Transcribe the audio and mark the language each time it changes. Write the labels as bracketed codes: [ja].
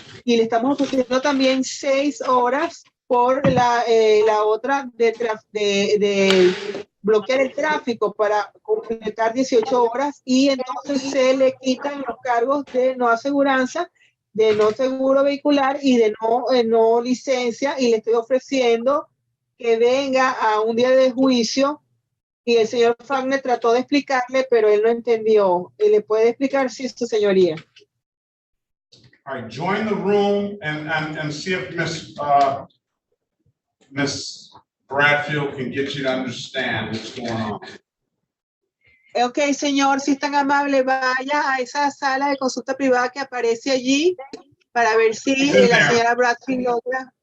[es] Y le estamos ofreciendo también 6 horas por la otra de bloquear el tráfico para completar 18 horas, y entonces se le quitan los cargos de no aseguranza, de no seguro vehicular y de no licencia, y le estoy ofreciendo que venga a un día de juicio. Y el señor Faulkner trató de explicarle, pero él no entendió. ¿Le puede explicar, sí, su señoría? [en] All right, join the room and see if Miss Bradfield can get you to understand what's going on. [es] Ok, señor, si es tan amable, vaya a esa sala de consulta privada que aparece allí para ver si la señora Bradfield logra.